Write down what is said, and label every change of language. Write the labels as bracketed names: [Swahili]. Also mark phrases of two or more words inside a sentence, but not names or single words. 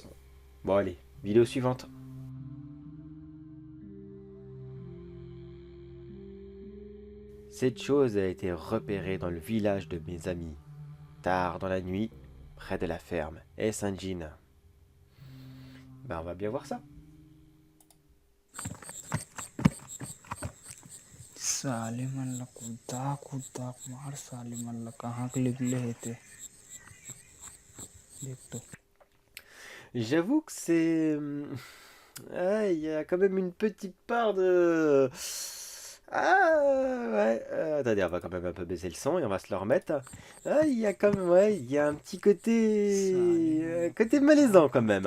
[French] Bon allez, vidéo suivante. Cette chose a été repérée dans le village de mes amis, tard dans la nuit, près de la ferme. Est-ce un djinn? Ben on va bien voir ça. [Chhattisgarhi] साले मन ला कूदा कूदा मार साले मन ला कहाँ के निकले हे ते देख तो [French] J'avoue que c'est... Ah, il y a quand même une petite part de... Ah, ouais. Attendez, on va quand même un peu baisser le son et on va se le remettre. Ah, il y a quand même... Ouais, il y a un petit côté malaisant quand même.